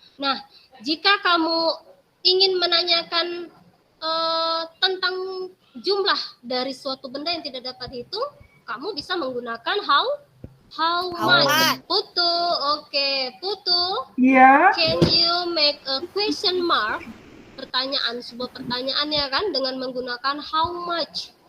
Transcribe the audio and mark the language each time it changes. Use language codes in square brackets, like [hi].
[id] Nah, jika kamu ingin menanyakan tentang jumlah dari suatu benda yang tidak dapat dihitung, kamu bisa menggunakan how much. Putu, oke. [en] Putu, can you make a question mark? [id] Pertanyaan, sebuah pertanyaan ya kan, dengan menggunakan how much.